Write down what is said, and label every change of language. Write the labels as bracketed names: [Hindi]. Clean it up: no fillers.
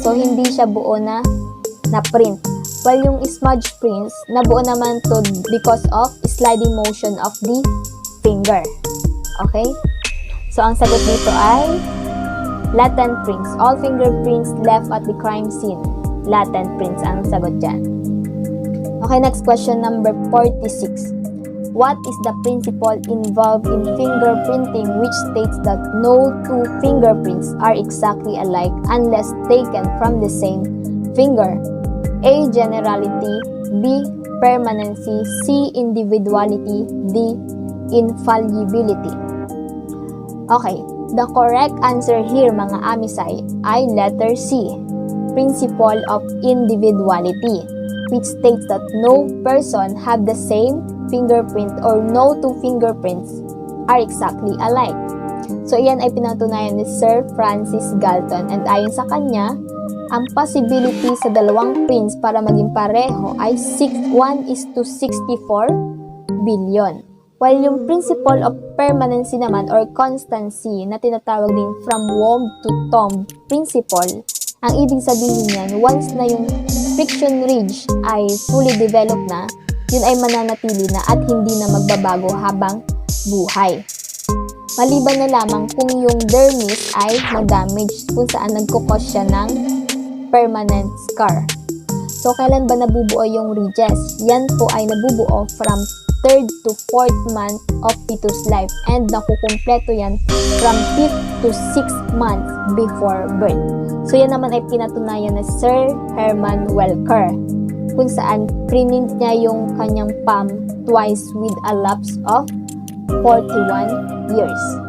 [Filipino] So, hindi siya buo na print. While yung smudge prints, nabuo naman to [English] because of sliding motion of the finger. Okay? [Filipino] So, ang sagot dito ay latent prints. [English] All fingerprints left at the crime scene. [Filipino] Latent prints ang sagot dyan. [English] Okay, next question number 46. What is the principle involved in fingerprinting which states that no two fingerprints are exactly alike unless taken from the same finger? A. Generality. B. Permanency. C. Individuality. D. Infallibility. Okay, the correct answer here [Filipino] mga amisay ay [English] letter C. Principle of individuality, which states that no person have the same fingerprint or no two fingerprints are exactly alike. [Filipino] So, iyan ay pinatunayan ni Sir Francis Galton and ayon sa kanya, ang possibility sa dalawang prints para maging pareho ay 1:64 billion. While yung principle of permanency naman or constancy na tinatawag din [English] from womb to tomb principle, [Filipino] ang ibig sabihin niyan, once na yung friction ridge ay fully developed na, yun ay mananatili na at hindi na magbabago habang buhay. Maliban na lamang kung yung dermis ay na-damage kung saan nagkukos siya ng permanent scar. So, kailan ba nabubuo yung ridges? Yan po ay nabubuo [English] from 3rd to 4th month of fetus life [Filipino] and nakukumpleto yan [English] from 5th to 6th month before birth. [Filipino] So, yan naman ay pinatunayan na Sir Herman Welker kung saan print niya yung kanyang palm twice [English] with a lapse of 41 years.